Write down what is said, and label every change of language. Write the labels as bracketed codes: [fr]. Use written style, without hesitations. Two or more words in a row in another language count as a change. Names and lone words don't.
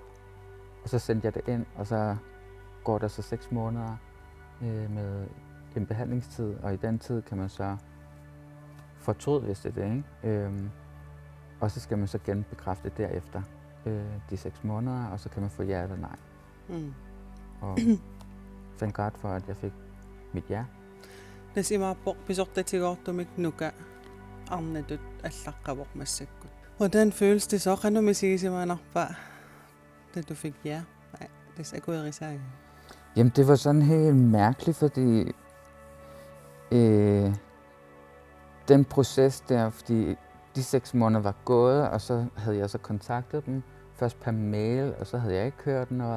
[da] Og så sendte jeg det ind, og så går der så 6 måneder med en behandlingstid, og i den tid kan man så fortryde, hvis det er det, ikke? Og så skal man så genbekræfte derefter de 6 måneder, og så kan man få ja eller nej. Og [en] thank God [da] for, at jeg fik mit ja. [kl] Tas imaappoq pisortatigoortumik nuka arnatut allaqqavoq massakkut. [da] Hvordan føles det så, [kl] qanu misigisimaanarpa, [da] da du fik ja? [kl] Das akuerisaga. [da] Jamen det var sådan helt mærkeligt, fordi den proces der, fordi de 6 måneder var gået, og så havde jeg så kontaktet dem, først per mail, og så havde jeg ikke hørt noget.